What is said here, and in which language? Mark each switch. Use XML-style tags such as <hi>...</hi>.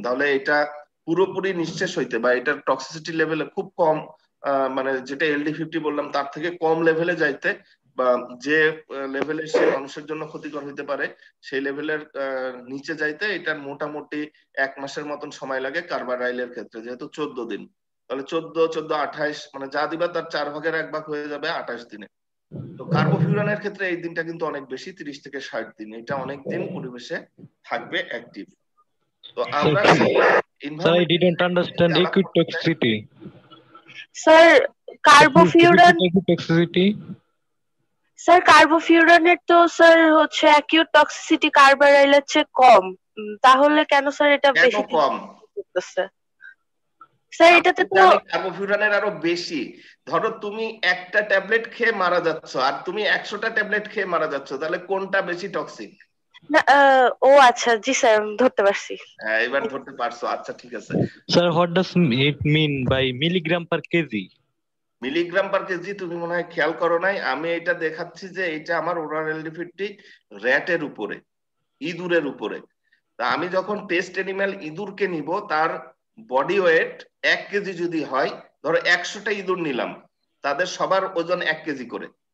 <bn>তাহলে এটা পুরোপুরি নিঃশেষ হইতে বা এটার টক্সিসিটি লেভেলে খুব কম, মানে যেটা LD50 বললাম তার থেকে কম লেভেলে যাইতে, বা যে লেভেলে সে মানুষের জন্য ক্ষতিকর হইতে পারে সেই লেভেলের নিচে যাইতে এটার মোটামুটি 1 মাসের মতন সময় লাগে কার্বারাইলের ক্ষেত্রে, যেহেতু 14 দিন। তাহলে 14, 28, মানে যা দিবা তার 4 ভাগের 1 ভাগ হয়ে যাবে 28 দিনে। তো কার্বোফিউরানের ক্ষেত্রে এই দিনটা কিন্তু অনেক বেশি, 30 থেকে 60 দিন। এটা অনেক দিন পরিবেশে থাকবে অ্যাক্টিভ। তো আমরা</bn> <en>Sir, I didn't understand acute toxicity.</en> <bn>Sir কার্বোফিউরান,</bn> <en>Acute toxicity.</en> <bn>Sir কার্বোফিউরানের তো স্যার হচ্ছে অ্যাকিউট টক্সিসিটি কার্বারাইলের চেয়ে কম। তাহলে কেন স্যার এটা কেন বেশি কম? করতেছে? স্যার এটাতে তো কার্বোফিউরানের আরো বেশি। ধরো তুমি একটা ট্যাবলেট খেয়ে মারা যাচ্ছ আর তুমি 100টা ট্যাবলেট খেয়ে মারা যাচ্ছ, তাহলে কোনটা বেশি টক্সিক? না, ও আচ্ছা, জি স্যার ধরতে পারছি। হ্যাঁ, এবার ধরতে পারছো, আচ্ছা ঠিক আছে।</bn> <en>Sir, what does it mean by milligram per kg?</en> <bn>Milligram per KG তুমি মনে হয় খেয়াল করো নাই। আমি এটা দেখাচ্ছি যে এটা আমার ওরাল LD50 র্যাটের উপরে, ইঁদুরের উপরে। তা আমি যখন টেস্ট এনিম্যাল ইঁদুরকে নিব, তার বডি ওয়েট 1 কেজি যদি হয়, ধরো 100টা ইঁদুর নিলাম, তাদের সবার ওজন 1 কেজি করে।</bn>